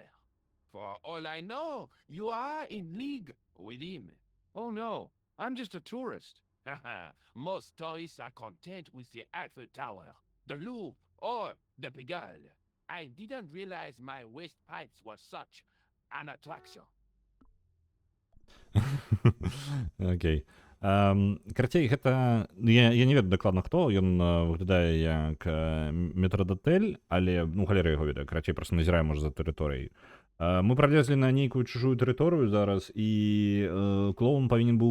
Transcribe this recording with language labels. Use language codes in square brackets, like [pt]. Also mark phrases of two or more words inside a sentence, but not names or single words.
[en] For all I know, you are in league with him. Oh no, I'm just a tourist. Haha, most tourists are content with the Eiffel Tower, the Louvre, or the Pigalle. I didn't realize my waste pipes were such an attraction. [be] Окей. Карацей, гэта... Я не ведаю дакладна хто, ён выглядае як метрдотель, але, ну, халера яго ведаю, карацей, проста назіраю, можа, за тэрыторыяй. Мы пролезлі на нейкую чужую тэрыторыю зараз, і клоун павінен быў выбрацца.